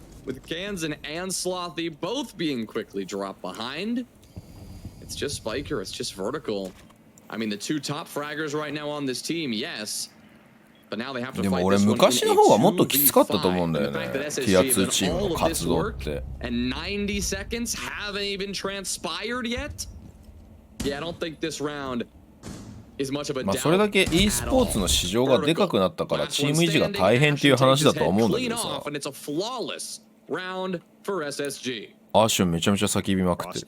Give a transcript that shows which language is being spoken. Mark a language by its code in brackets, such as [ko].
[en] With Ganzen and Slothy both being quickly dropped behind. It's just Spiker, it's just vertical. I mean, the two top fraggers right now on this team, yes. But now they have to fight this one in a 2v5. [ja] でも俺昔の方がもっときつかったと思うんだよね。ティア2チームの活動って。 [en] And 90 seconds haven't even transpired yet. Yeah, I don't think this round is much of a doubt. [ja] まあそれだけ e スポーツの市場がでかくなったからチーム維持が大変っていう話だとは思うんだけどさ。 [en] Round for SSG. [ja] アーシュンめちゃめちゃ叫びまくってる。